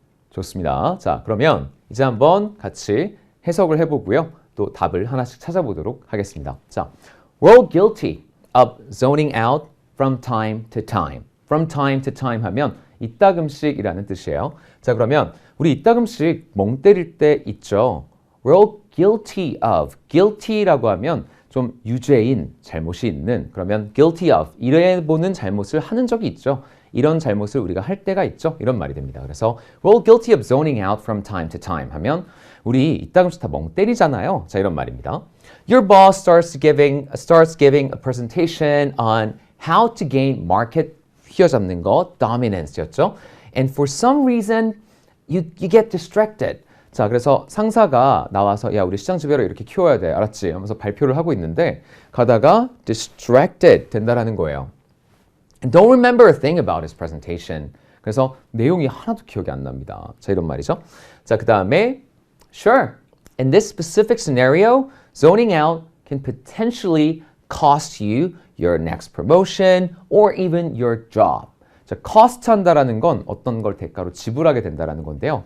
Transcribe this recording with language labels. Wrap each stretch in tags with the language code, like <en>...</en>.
<ko>좋습니다. 자, 그러면 이제 한번 같이 해석을 해보고요. 또 답을 하나씩 찾아보도록 하겠습니다.</ko> <en>자, we're all guilty of zoning out from time to time. From time to time</en> <ko>하면 이따금씩이라는 뜻이에요. 자, 그러면 우리 이따금씩 멍 때릴 때 있죠.</ko> <en>We're all guilty of.</en> <ko>guilty라고 하면 좀 유죄인, 잘못이 있는, 그러면 guilty of, 이래보는 잘못을 하는 적이 있죠. 이런 잘못을 우리가 할 때가 있죠. 이런 말이 됩니다. 그래서</ko> <en>we're all guilty of zoning out from time to time</en> <ko>하면 우리 이따금씩 다 멍 때리잖아요. 자, 이런 말입니다.</ko> <en>Your boss starts giving a presentation on how to gain market</en> <ko>휘어잡는 거</ko> <en>dominance였죠. And for some reason you get distracted.</en> <ko>자, 그래서 상사가 나와서 야, 우리 시장 지배로 이렇게 키워야 돼. 알았지? 하면서 발표를 하고 있는데 가다가 distracted 된다라는 거예요.</ko> <en>And don't remember a thing about his presentation.</en> <ko>그래서 내용이 하나도 기억이 안 납니다. 자, 이런 말이죠. 자, 그 다음에</ko> <en>Sure, in this specific scenario, zoning out can potentially cost you your next promotion or even your job.</en> <ko>자, cost 한다라는 건 어떤 걸 대가로 지불하게 된다라는 건데요.</ko>